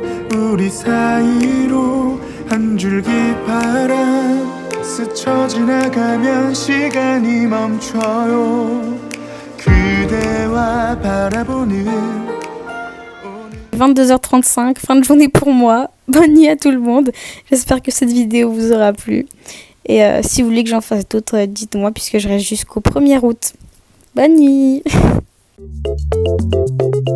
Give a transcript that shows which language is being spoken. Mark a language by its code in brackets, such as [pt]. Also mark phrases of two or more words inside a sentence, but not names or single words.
[ko] 우리 사이로 한 줄기 바람 스쳐 지나가면 시간이 멈춰요. 그대와 바라보는 [fr] 22h35, fin de journée pour moi. Bonne nuit à tout le monde. J'espère que cette vidéo vous aura plu. Et si vous voulez que j'en fasse d'autres, dites-moi puisque je reste jusqu'au 1er août. Bonne nuit.